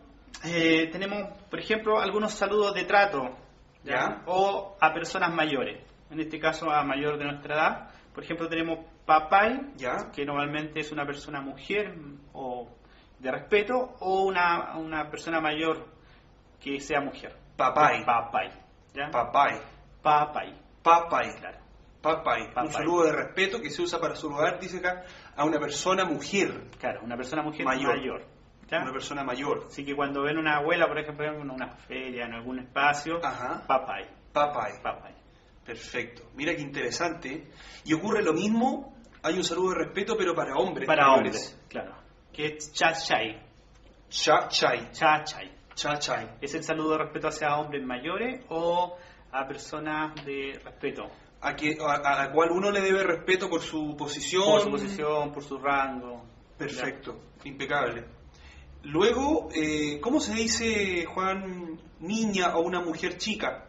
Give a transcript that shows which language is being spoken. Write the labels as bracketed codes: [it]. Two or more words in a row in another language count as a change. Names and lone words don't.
[es] Tenemos, por ejemplo, algunos saludos de trato, Ya. o a personas mayores, en este caso a mayor de nuestra edad. Por ejemplo, tenemos papay, Ya. que normalmente es una persona mujer o de respeto, o una persona mayor que sea mujer. Papay. Papay. ¿Ya? Papay. Papay. Papay. Claro. Papay. Un Papay. saludo de respeto que se usa para saludar, dice acá, a una persona mujer. Claro, una persona mujer Mayor. ¿ya? Una persona mayor. Así que cuando ven una abuela, por ejemplo, en una feria, en algún espacio, Ajá. papay, Papay. papay. Perfecto. Mira qué interesante. Y ocurre lo mismo, hay un saludo de respeto, pero para hombres. Para mayores. hombres, claro. Que es chachay, Cha-chay. chachay. Cha-chay. Es el saludo de respeto hacia hombres mayores o a personas de respeto. A la cual uno le debe respeto por su posición. Por su posición, por su rango. Perfecto. Impecable. Luego, ¿cómo se dice, Juan, niña o una mujer chica?